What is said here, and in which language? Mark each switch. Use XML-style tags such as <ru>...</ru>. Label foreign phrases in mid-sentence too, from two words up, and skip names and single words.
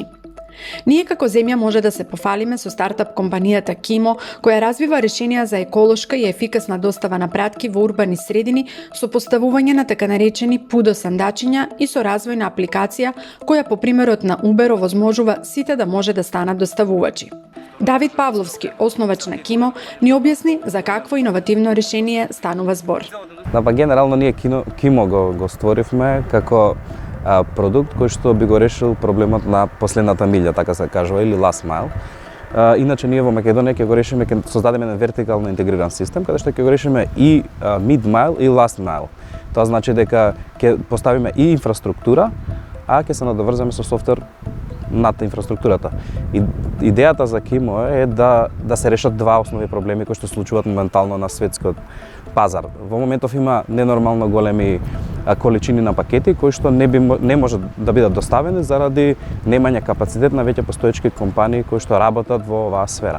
<mk>Ние како земја може да се пофалиме со стартап компанијата Kimo, која развива решенија за еколошка и ефикасна достава на пратки во урбани средини со поставување на така наречени пудо сандачиња и со развој на апликација која по примерот на Uber овозможува сите да може да станат доставувачи. Давид Павловски, основач на Kimo, ни објасни за какво иновативно решение станува збор. Генерално ние Kimo го створивме како продукт кој што би го решил проблемот на последната милја, така се кажува, или</mk> <en>last mile.</en> <mk>Иначе ние во Македонија ќе го решиме, ќе создадеме еден вертикално интегриран систем, каде што ќе го решиме и</mk> <en>mid mile</en> <mk>и</mk> <en>last mile.</en> <mk>Тоа значи дека ќе поставиме и инфраструктура, а ќе се надоврзаме со софтвер над инфраструктурата. Идејата за Kimo е да се решат два основни проблеми кои што се случуваат моментално на светскиот пазар. Во моментов има ненормално големи количини на пакети кои што не може да бидат доставени заради немање капацитет на веќе постоечки компании кои што работат во оваа сфера.</mk>